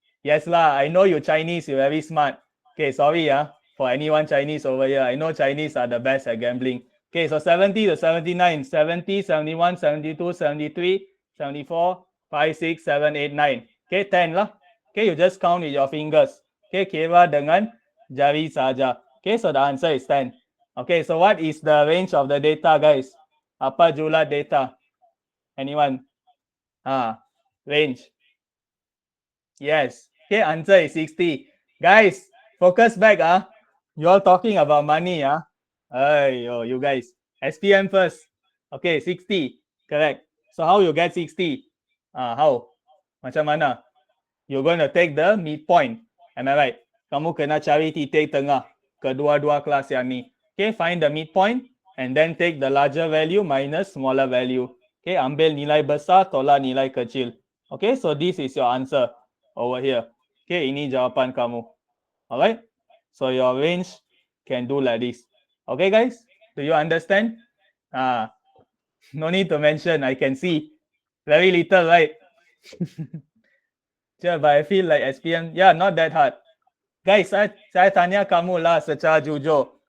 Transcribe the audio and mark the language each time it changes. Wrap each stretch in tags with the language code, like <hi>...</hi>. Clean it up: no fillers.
<en>Yes lah, I know you Chinese, you're very smart. Okay, sorry for anyone Chinese over here. I know Chinese are the best at gambling. Okay, so 70 to 79, 70, 71, 72, 73, 74, 5, 6, 7, 8, 9. Okay, 10 lah. Okay, you just count with your fingers.</en> <ms>Okay, kira dengan jari saja.</ms> <en>Okay, so the answer is 10. Okay, so what is the range of the data, guys?</en> <ms>Apa jumlah data?</ms> <en>Anyone? Range. Yes. Okay, answer is 60. Guys, focus back. You all talking about money. Ayo, you guys. SPM first. Okay, 60. Correct. So how you get 60? How?</en> <ms>Macam mana?</ms> <en>You're going to take the midpoint. Am I right?</en> <ms>Kamu kena cari titik tengah kedua-dua kelas yang ni.</ms> <en>Okay, find the midpoint and then take the larger value minus smaller value.</en> <ms>Okay, ambil nilai besar tolak nilai kecil.</ms> <en>Okay, so this is your answer over here. Okay,</en> <ms>ini jawapan kamu.</ms> <en>Alright, so your range can do like this. Okay, guys, do you understand? No need to mention, I can see. Very little, right? Yeah, but I feel like SPM, yeah, not that hard.</en> <ms>Guys, saya tanya kamu lah secara jujur.</ms>